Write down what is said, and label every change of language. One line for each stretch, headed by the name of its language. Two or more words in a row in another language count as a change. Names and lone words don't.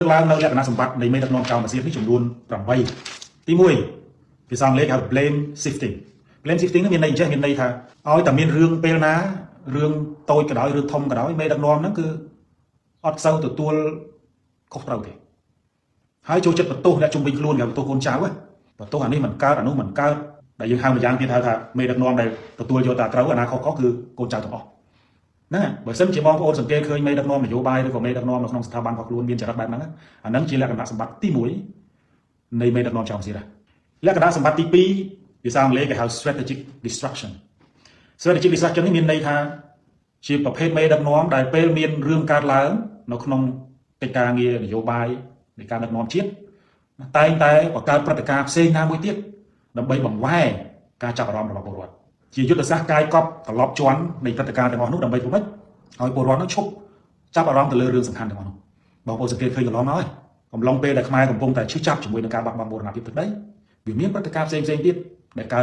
Khmer: ឡើងនៅលក្ខណៈសម្បត្តិនៃមេដឹកនាំចៅម៉ាស៊ីននេះចំនួន8ទី1ភាសាអង់គ្លេសហៅ
English: blame shifting blame shifting
Khmer: នេះមានន័យអញ្ចឹងមានន័យថាឲ្យតែមានរឿងពេលណារឿងតូចក៏ដោយរឿងធំក៏ដោយមេដឹកនាំហ្នឹងគឺអត់សូវទទួលខុសត្រូវទេហើយចូលចិត្តបន្ទោសអ្នកជំនាញខ្លួនគេបន្ទោសកូនចៅបន្ទោសអានេះមិនកើតអានោះមិនកើតដែលយើងហៅម្យ៉ាងទៀតហៅថាមេដឹកនាំដែលទទួលយកតែត្រូវអាណាខុសៗគឺកូនចៅទាំងអស់ហ្នឹងបើសិនជាបងប្អូនសង្កេតឃើញមេដឹកនាំនយោបាយឬក៏មេដឹកនាំ នៅក្នុងស្ថាប័នរបស់ខ្លួនមានចរិតបែបហ្នឹងអាហ្នឹងជាលក្ខណៈសម្បត្តិទី1នៃមេដឹកនាំចៅម៉ាស៊ីនលក្ខណៈសម្បត្តិទី2ភាសាអង់គ្លេសគេហៅ
English: strategic destruction strategic destruction
Khmer: នេះមានន័យថាជាប្រភេទមេដឹកនាំដែលពេលមានរឿងកើតឡើងនៅក្នុងកិច្ចការងារនយោបាយនៃការដឹកនាំជាតិតែងតែបង្កើតព្រឹត្តិការណ៍ផ្សេងណាមួយទៀតដើម្បីបង្វែរការចាប់អារម្មណ៍ របស់ពលរដ្ឋជាយុទ្ធសាស្ត្រកាយកប់ត្រឡប់ជន់នៃព្រឹត្តិការណ៍ទាំងអស់នោះដើម្បីធ្វើម៉េចឲ្យពលរដ្ឋនោះឈប់ចាប់អារម្មណ៍ទៅលើរឿងសំខាន់ទាំងអស់នោះបងប្អូនសង្កេតឃើញកន្លងមកហើយកំឡុងពេលដែលខ្មែរកំពុងតែឈឺចាប់ជាមួយនឹងការបាត់បង់បូរណភាពទឹកដីវាមានព្រឹត្តិការណ៍ផ្សេងទៀតដែលកើត